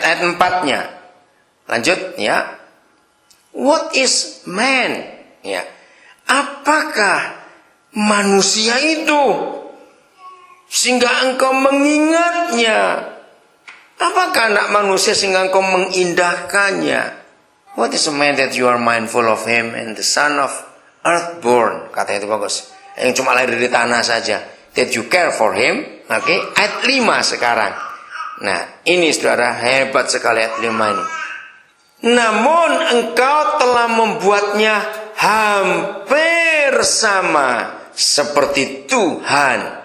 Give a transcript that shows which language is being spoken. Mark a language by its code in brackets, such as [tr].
[id] Ayat 4-nya. Lanjut ya. [en] What is man? [id] Ya. Apakah manusia itu sehingga engkau mengingatnya? Apakah anak manusia sehingga engkau mengindahkannya? [en] What is a man that you are mindful of him, and the son of earthborn? [id] Kata itu bagus. Yang cuma lahir dari tanah saja. [en] That you care for him. [id] Oke, ayat 5 sekarang. Nah, ini saudara, hebat sekali ayat 5 ini. Namun engkau telah membuatnya hampir sama seperti Tuhan.